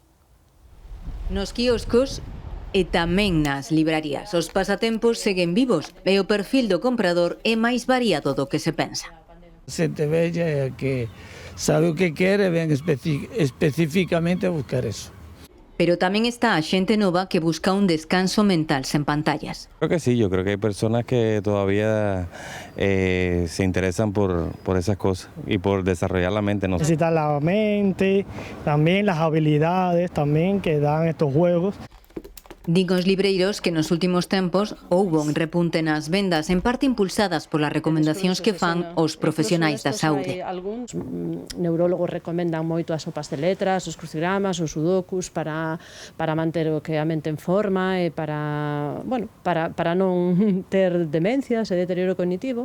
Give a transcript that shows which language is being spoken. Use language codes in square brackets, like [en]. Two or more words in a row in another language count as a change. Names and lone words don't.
[gl] Nos quioscos e tamén nas librarías, os pasatempos seguen vivos e o perfil do comprador é máis variado do que se pensa. Xente bella é que sabe o que quere e ven especificamente a buscar eso. Pero tamén está a xente nova que busca un descanso mental sen pantallas. [es] Creo que sí, yo creo que hay personas que todavía se interesan por esas cosas y por desarrollar la mente. ¿No? Necesitar la mente, también las habilidades también que dan estos juegos. [gl] Din os libreiros que nos últimos tempos houbo un repunte nas vendas, en parte impulsadas polas recomendacións que fan os profesionais da saúde. Algúns neurólogos recomendan moito as sopas de letras, os crucigramas, os sudokus para manter o que a mente en forma e para non ter demencias e deterioro cognitivo.